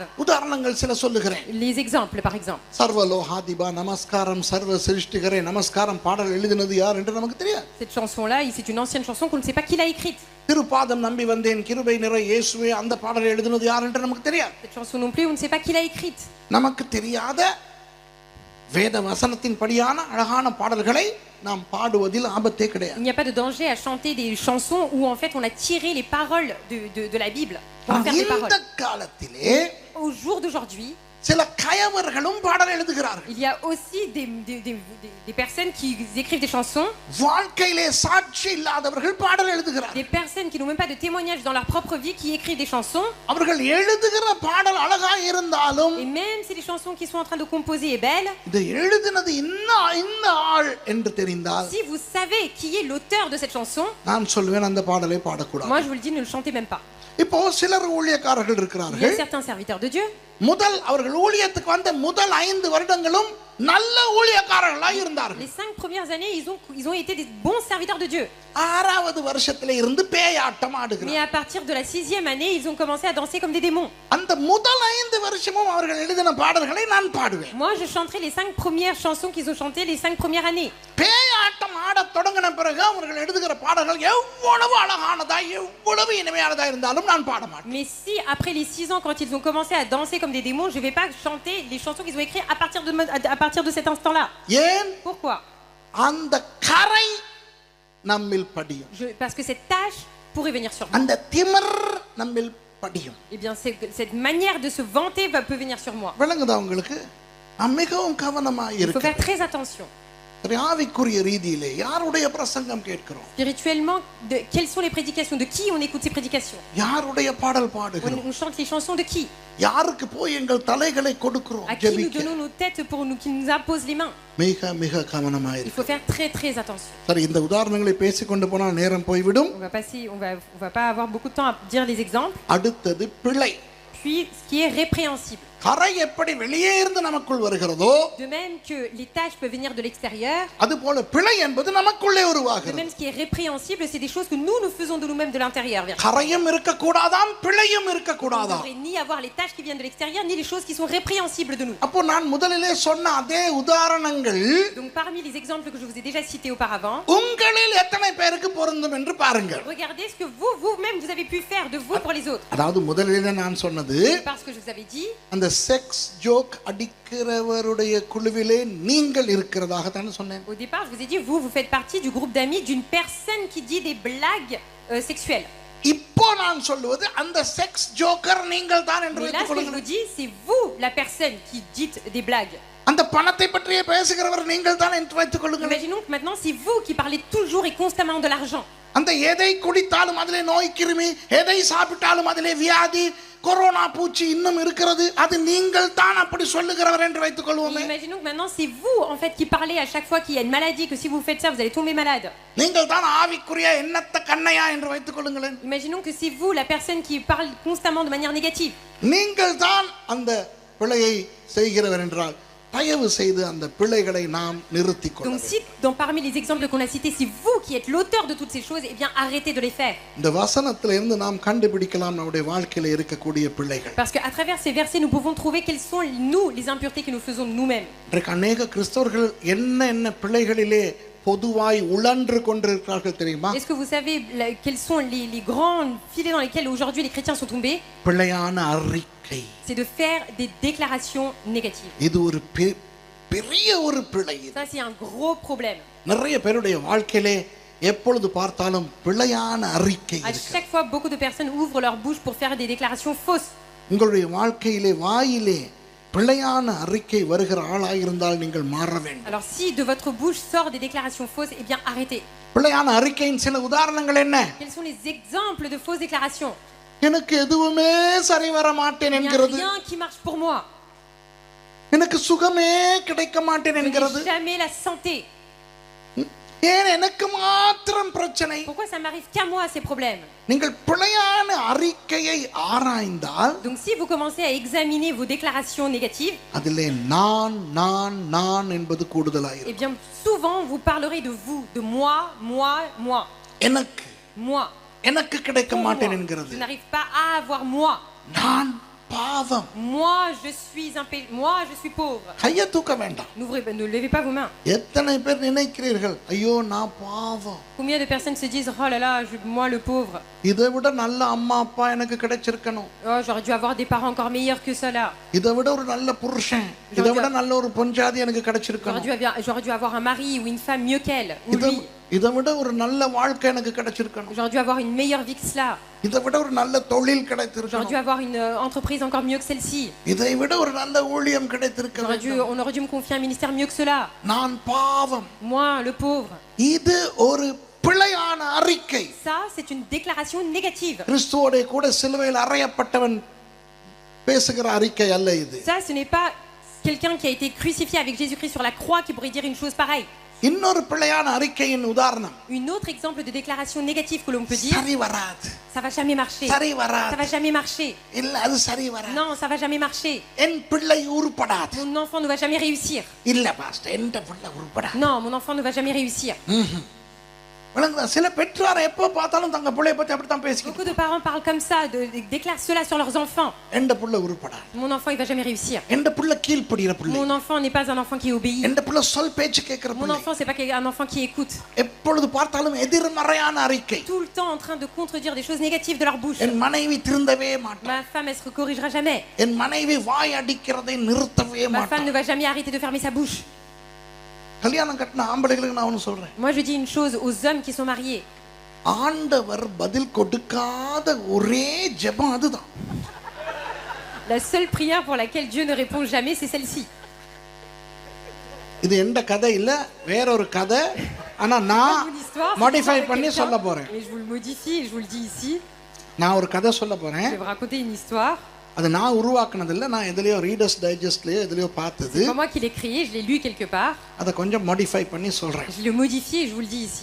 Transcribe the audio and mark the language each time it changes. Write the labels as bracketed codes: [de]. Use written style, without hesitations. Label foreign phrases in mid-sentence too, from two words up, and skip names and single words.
[ta] உதாரணங்கள் சில சொல்லுகிறேன். [fr] Les exemples, par exemple. [ta] சர்வலோகாதிபா நமஸ்காரம் சர்வ சிருஷ்டிகரே நமஸ்காரம் பாடல் எழுதினது யார் என்று நமக்கு தெரியாது. [fr] Cette chanson-là, c'est une ancienne chanson qu'on ne sait pas qui l'a écrite. [ta] திருப்பாதம் நம்பி வந்தேன் கிருபை நிறை இயேசுவே அந்த பாடல் எழுதினது யார் என்று நமக்கு தெரியாது. [fr] Cette chanson non plus, on ne sait pas qui l'a écrite. [ta] நமக்கு தெரியாத வேத வசனத்தின் படியான அழகான பாடல்களை நாம் பாடுவதில் ஆபத்தே கிடையாது. [fr] Il n'y a pas de danger à chanter des chansons où en fait on a tiré les paroles de la Bible pour en faire des [ta] இந்த [fr] paroles. [ta] காலத்திலே [fr] Au jour d'aujourd'hui, [ta] சில கயவர்களும் பாடல் எழுதுகிறார்கள். [fr] Il y a aussi des personnes qui écrivent des chansons, [ta] வாழ்க்கையிலே சாட்சி இல்லாதவர்கள் பாடல் எழுதுகிறார்கள். [fr] des personnes qui n'ont même pas de témoignage dans leur propre vie qui écrivent des chansons. [ta] அவர்கள் எழுதுகிற பாடல் அழகா இருந்தாலும் [fr] Et même si les chansons qu'ils sont en train de composer est belle, [ta] இது எழுதினது இந்த ஆள் என்று தெரிந்தால் [fr] si vous savez qui est l'auteur de cette chanson, [ta] நான் சொல்வேன் அந்த பாடலை பாடக்கூடாது. [fr] moi je vous le dis, ne le chantez même pas. [ta] இப்போ சிலர் ஊழியக்காரர்கள் [fr] Il y a [ta] இருக்கிறார்கள். [fr] certains serviteurs de Dieu. [ta] அவர்கள் ஊழியத்துக்கு வந்த முதல் 5 வருடங்களும் நல்ல ஊழியக்காரர்களாய் இருந்தார்கள். [fr] Les 5 premières années, ils ont été des bons serviteurs de Dieu. [ta] 6வது வருஷத்திலே இருந்து பேயாட்டம் [fr] Mais [ta] ஆடுகிறார்கள். [fr] à partir de la 6e année, ils ont commencé à danser comme des démons. [ta] அந்த முதல் 5 வருஷமும் அவர்கள் எழுதின பாடல்களை நான் பாடுவேன். [fr] Moi, je chanterai les 5 premières chansons qu'ils ont chantées les 5 premières années. [ta] பேயாட்டம் ஆடத் தொடங்கின பிறகு அவர்கள் எழுதுகிற பாடல்கள் எவ்வளவு அழகானதா எவ்வளவு இனிமையானதா இருந்தாலும் நான் பாட மாட்டேன். [fr] Mais si après les 6 ans, quand ils ont commencé à danser comme des démons, je ne vais pas chanter les chansons qu'ils ont écrites à partir de cet instant-là. [ta] ஏன்? [fr] Pourquoi? [ta] அந்த கரை நம்மில் படியும். [fr] Parce que cette tâche pourrait venir sur moi. [ta] அந்த திமிர் நம்மில் படியும். [fr] Eh bien, cette manière de se vanter peut venir sur moi. [ta] விளங்குதா உங்களுக்கு? மிகவும் கவனமாக [fr] Il faut [ta] இருக்கு. [fr] faire très attention. [ta] ஆவிக்குரிய ரீதியிலே யாருடைய பிரசங்கம் கேட்கிறோம்? [fr] Spirituellement, quelles sont les prédications? De qui on écoute ces prédications? [ta] யாருடைய பாடல் பாடுகிறோம்? [fr] On chante les chansons de qui? [ta] யாருக்கு போய் எங்கள் தலைகளை கொடுக்கிறோம்? [fr] À qui nous donnons nos têtes pour qui nous impose les mains? [ta] மிக மிக கவனமாக [fr] Il [ta] இருக்கு. [fr] faut faire très très attention. [ta] சரி, இந்த உதாரணங்களை பேசிக்கொண்டு போனால் நேரம் போய்விடும். [fr] On va pas avoir beaucoup de temps à dire les exemples. [ta] அடுத்தது பிழை. [fr] Puis ce qui est répréhensible. [ta] கரை எப்படி வெளியே இருந்து நமக்குள் வருகிறதோ, [fr] De même que les tâches peuvent venir de l'extérieur, [ta] அதுபோல பிழை என்பது நமக்குள்ளே [fr] de [ta] உருவாகிறது. [fr] même ce qui est répréhensible, c'est des choses que nous faisons de nous-mêmes de l'intérieur. [ta] கரையும் இருக்க கூடாதாம், பிழையும் இருக்க [fr] On ne [ta] கூடாதாம். [fr] devrait ni avoir les tâches qui viennent de l'extérieur, ni les choses qui sont répréhensibles de nous. [ta] அப்போ நான் முதலிலே சொன்ன அதே உதாரணங்கள் [fr] Donc parmi les exemples que je vous ai déjà cités auparavant, [ta] உங்களில் எத்தனை பேருக்கு பொருந்தும் என்று பாருங்கள். [fr] regardez ce que vous-même vous avez pu faire de vous pour les autres. [ta] அதாவது முதலிலே நான் சொன்னது, [fr] Parce que je vous avais dit, [ta] அந்த [en] sex joke [ta] அடிக்கிறவருடைய குழுவிலே நீங்கள் இருக்கிறதாக தான் சொன்னேன். [fr] au départ, je vous ai dit, vous faites partie du groupe d'amis d'une personne qui dit des blagues sexuelles. [ta] இப்போ நான் சொல்லுவது அந்த [en] sex joker [ta] நீங்கள் தான் என்று [fr] Mais là, ce que je vous [ta] வைத்துக்கொள்ளுங்கள். [fr] dis, c'est vous la personne qui dites des blagues. [ta] அந்த பணத்தை பற்றியே பேசுகிறவர் நீங்கள் தான் என்று வைத்துக் கொள்ளுங்கள். [fr] Imaginons que maintenant, c'est vous qui parlez toujours et constamment de l'argent. [ta] அந்த எதை குடித்தாலும் அதிலே நோய் கிருமி, எதை சாப்பிட்டாலும் அதிலே வியாதி, கொரோனா பூச்சி இன்னும் இருக்கிறது, அது நீங்கள் தான் அப்படி சொல்லுகிறவர் என்று வைத்துக் கொள்வோமே. [fr] Imaginons que maintenant, c'est vous en fait qui parlez à chaque fois qu'il y a une maladie, que si vous faites ça, vous allez tomber malade. [ta] நீங்கள் தான் ஆவிக்குரிய எண்ணத்த கண்ணையா என்று வைத்துக் கொள்ளுங்களேன். [fr] Imaginons que c'est vous la personne qui parle constamment de manière négative. [ta] நீங்கள் தான் அந்த பிழையை செய்கிறவர் என்றால் தயவு செய்து அந்த பிழைகளை நாம் நிறுத்திக் [fr] Donc [ta] கொள்ளுங்கள். [fr] si parmi les exemples qu'on a cités, c'est vous qui êtes l'auteur de toutes ces choses, eh bien arrêtez de les faire. [ta] இந்த வசனத்திலிருந்து நாம் கண்டுபிடிக்கலாம் நம்முடைய வாழ்க்கையில இருக்கக்கூடிய பிழைகள். [fr] Parce qu'à travers ces versets, nous pouvons trouver quelles sont nous les impuretés que nous faisons de nous-mêmes. [ta] இன்றைக்கு அநேக கிறிஸ்தவர்கள் என்ன பிழைகளிலே பொதுவாய் உழன்று கொண்டிருக்கிறார்கள் தெரியுமா? [fr] Est-ce que vous savez quels sont les grands filets dans lesquels aujourd'hui les chrétiens sont tombés? [ta] பிழையான அறிக்கை. [fr] C'est de faire des déclarations négatives. [ta] இது ஒரு பெரிய ஒரு பிழை. [fr] Ça c'est un gros problème. [ta] நிறைய பேருடைய வாழ்க்கையிலே எப்பொழுது பார்த்தாலும் பிழையான அறிக்கை [fr] À [ta] இருக்கு. [fr] chaque fois, beaucoup de personnes ouvrent leur bouche pour faire des déclarations fausses. [ta] உங்களுடைய வாழ்க்கையிலே வாயிலே பிழையான அறிக்கை வருகிற ஆளாய் இருந்தால் நீங்கள் மாற வேண்டும். [fr] Alors si de votre bouche sort des déclarations fausses, eh bien arrêtez. [ta] பிழையான அறிக்கையின் சில உதாரணங்கள் என்ன? [fr] Quels sont les exemples de fausses déclarations? [ta] எனக்கு எதுவுமே சரி வர மாட்டேன் [fr] Il n'y a [ta] என்கிறது. [fr] rien qui marche pour moi. [ta] எனக்கு சுகமே கிடைக்க மாட்டேன் [fr] Je [ta] என்கிறது. [fr] n'ai jamais la santé. [ta] ஏன் எனக்கு மாத்திரம் பிரச்சனை? [fr] Pourquoi ça m'arrive qu'à moi ces problèmes? [ta] நீங்கள் பிழையான அறிக்கையை ஆராய்ந்தால் [fr] Donc si vous commencez à examiner vos déclarations négatives, [ta] அதிலே நான் என்பது கூடுதலாயிரும். [fr] eh bien souvent vous parlerez de vous, de moi. [ta] எனக்கு கிடைக்க [fr] Pour [ta] மாட்டேன் [fr] moi. [ta] என்கிறது. [fr] Je n'arrive pas à avoir moi. [ta] நான் பாவம். [fr] Moi je suis pauvre. [ta] கையை தூக்க வேண்டாம். [fr] Ne levez pas vos mains. [ta] எத்தனை பேர் நினைக்கிறீர்கள், ஐயோ நான் பாவம், [fr] Combien de personnes se disent, oh là là, moi le pauvre. [ta] இதை விட நல்ல அம்மா அப்பா எனக்கு கிடைச்சிருக்கணும், [fr] Oh, j'aurais dû avoir des parents encore meilleurs que cela. [ta] இதை விட ஒரு நல்ல புருஷன், இதை விட நல்ல ஒரு பொஞ்சாதி எனக்கு கிடைச்சிருக்கணும், [fr] J'aurais dû avoir un mari ou une femme mieux qu'elle ou lui. [ta] இதை விட ஒரு நல்ல வாழ்க்கை எனக்கு கிடைச்சிருக்கணும், [fr] J'aurais dû avoir une meilleure vie que cela. [ta] இதை விட ஒரு நல்ல தொழில் [fr] J'aurais [ta] கிடைத்திருக்கணும், [fr] dû avoir une entreprise encore mieux que celle-ci. [ta] இதை விட ஒரு நல்ல ஊழியம் கிடைத்திருக்கணும். [fr] On aurait dû me confier un ministère mieux que cela. [ta] நான் பாவம். [fr] Moi, le pauvre. [ta] இது ஒரு பிழையான அறிக்கை. [fr] Ça, c'est une déclaration négative. [ta] கிறிஸ்துவோட கூட சிலுவையில் அறையப்பட்டவன் பேசுகிற அறிக்கை அல்ல இது. [fr] Ça, ce n'est pas quelqu'un qui a été crucifié avec Jésus-Christ sur la croix qui pourrait dire une chose pareille. [ta] இன்னொரு பிழையான அறிக்கையின் உதாரணம், [fr] Une autre exemple de déclaration négative que l'on peut dire, [ta] சரி வராது, [fr] ça va jamais marcher. [ta] சரி [fr] Ça [ta] வராது, [fr] va jamais marcher. [ta] இல்ல அது சரி வராது, [fr] Non, ça va jamais marcher. [ta] என் பிள்ளை உருப்படாது, [fr] Mon enfant ne va jamais réussir. [ta] இல்ல பாஸ்டர் என் பிள்ளை உருப்படாது. [fr] Non, mon enfant ne va jamais réussir. [ta] விளங்குதா? சில பெற்றோர் எப்ப பார்த்தாலும் தங்க பிள்ளைய பத்தி அப்படித்தான் பேசிக்கிட்டு, [fr] Beaucoup de parents parlent comme ça, déclarent cela sur leurs enfants. [ta] என் பிள்ளை உருப்படாது, [fr] Mon enfant, il va jamais réussir. [ta] என் பிள்ளை கீழ்ப்படிகிற பிள்ளை, [fr] Mon enfant n'est pas un enfant qui obéit. [ta] என் பிள்ளை சொல் பேச்சு கேட்கிற [fr] Mon [ta] பிள்ளை. [fr] enfant, c'est pas un enfant qui écoute. [ta] எப்பொழுது பார்த்தாலும் எதிர்மறையான அறிக்கை. [fr] Tout le temps en train de contredire des choses négatives de leur bouche. [ta] என் மனைவி திருந்தவே மாட்டாள், [fr] Ma femme, elle se corrigera jamais. [ta] என் மனைவி வாய் அடிக்கிறதை நிறுத்தவே [fr] Ma femme [ta] மாட்டாள். [fr] ne va jamais arrêter de fermer sa bouche. [ta] கல்யாணம் கட்டின ஆம்பளைகளுக்கு நான் ஒன்று சொல்றேன், [fr] Moi, je dis une chose aux hommes qui sont mariés. [ta] ஆண்டவர் பதில் கொடுக்காத ஒரே ஜெபம் அதுதான். [fr] La seule prière pour laquelle Dieu ne répond jamais, c'est celle-ci. [ta] இது எந்த கதை இல்ல, வேற ஒரு கதை. ஆனா [fr] C'est [ta] நான் [fr] pas mon histoire, c'est [ta] மாடிஃபை [fr] l'histoire de [ta] பண்ணி [fr] quelqu'un. [ta] சொல்ல போறேன். [fr] Mais je vous le modifie et je vous le dis ici. [ta] நான் ஒரு கதை சொல்ல போறேன். [fr] Je vais vous raconter une histoire. [ta] அது நான் உருவாக்குனது இல்ல, நான் எதுலயோ ரீடர்ஸ் டைஜஸ்ட்லயோ எதுலயோ பார்த்தது. [fr] C'est pas moi qui l'ai créé, je l'ai lu quelque part. [ta] அதை கொஞ்சம் மாடிஃபை பண்ணி சொல்றேன். [fr] Je l'ai modifié et je vous le dis ici.